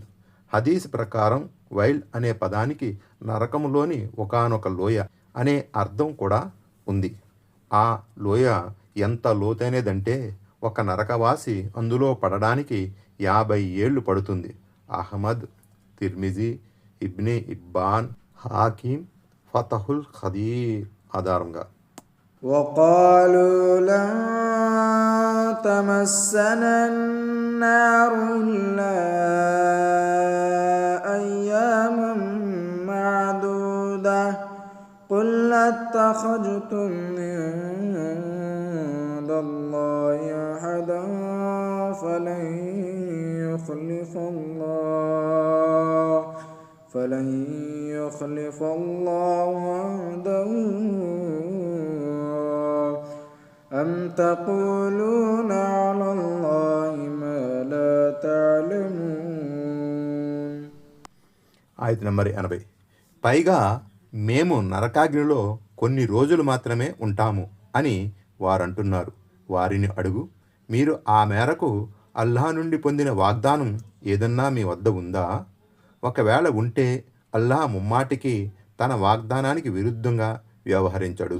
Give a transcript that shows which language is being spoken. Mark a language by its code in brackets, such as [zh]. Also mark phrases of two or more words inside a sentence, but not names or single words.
[te] హదీస్ ప్రకారం వైల్ అనే పదానికి నరకములోని ఒకానొక లోయ అనే అర్థం కూడా ఉంది. ఆ లోయ ఎంత లోతైనదంటే ఒక నరకవాసి అందులో పడడానికి 50 ఏళ్ళు పడుతుంది. అహ్మద్, తిర్మిజీ, ఇబ్నే ఇబ్బాన్, హాకిం, ఫతహుల్ ఖదీర్ ఆధారంగా. [ar] وقالوا لن تمسنا النار إلا أياما معدودة قل اتخذتم عند الله أحدا فلن يخلف الله وعده أم تقولون على الله ما لا تعلمون. [te] ఆయత నంబర్ 80. పైగా మేము నరకాగ్నిలో కొన్ని రోజులు మాత్రమే ఉంటాము అని వారంటున్నారు. వారిని అడుగు, మీరు ఆ మేరకు అల్లాహ్ నుండి పొందిన వాగ్దానం ఏదన్నా మీ వద్ద ఉందా? ఒకవేళ ఉంటే అల్లాహ్ ముమ్మాటికి తన వాగ్దానానికి విరుద్ధంగా వ్యవహరించడు.